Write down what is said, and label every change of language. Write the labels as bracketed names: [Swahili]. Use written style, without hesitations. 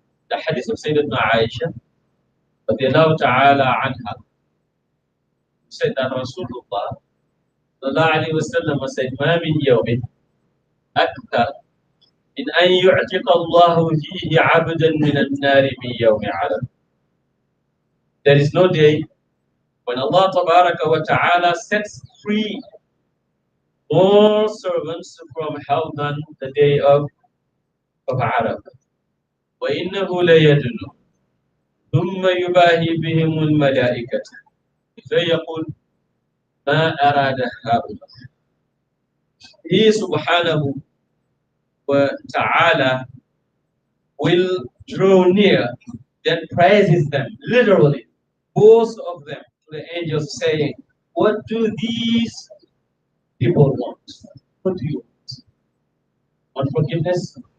[English] The hadith of Sayyidatuna Aisha radiallahu ta'ala anha said that Rasulullah sallallahu alayhi wa sallam said, [Arabic] ما من يوم أكثر من أن يعتق الله فيه عبدا من النار من يوم عرب. [English] There is no day when Allah Tabaraka wa Ta'ala sets free more servants from hell than the day of Arab. [Arabic] وإنه ليدن ثم يباهي بهم الملائكة فيقول ما أراد هؤلاء. [English] He subhanahu wa ta'ala will draw near, then praises them, literally, both of them, to the angels, saying, what do these people want? What do you want? Want forgiveness?